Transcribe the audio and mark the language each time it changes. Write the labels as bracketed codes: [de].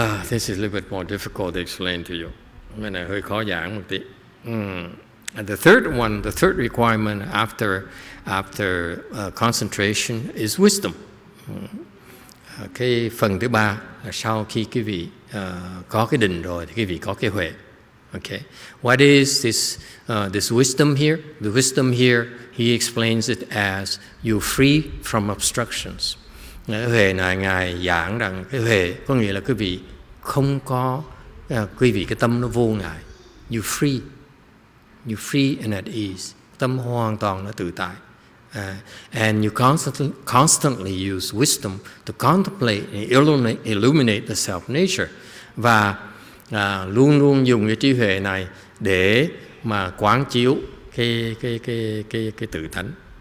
[en] This is a little bit more difficult to explain to you. [vi] Cái này hơi khó giảng một tí. [en] And the third requirement after concentration is wisdom. [vi] Cái phần thứ ba là sau khi quý vị có cái định rồi thì quý vị có cái huệ. [en] Okay, what is this wisdom here? The wisdom here, he explains it as you're free from obstructions. [vi] Cái huệ này Ngài giảng rằng cái huệ có nghĩa là quý vị không có, quý vị cái tâm nó vô ngại, [en] you free. You free and at ease. [vi] Tâm hoàn toàn nó tự tại. [en] And you constantly use wisdom to contemplate and illuminate the self-nature. [vi] Và luôn luôn dùng cái trí huệ này để mà quán chiếu cái tự tánh.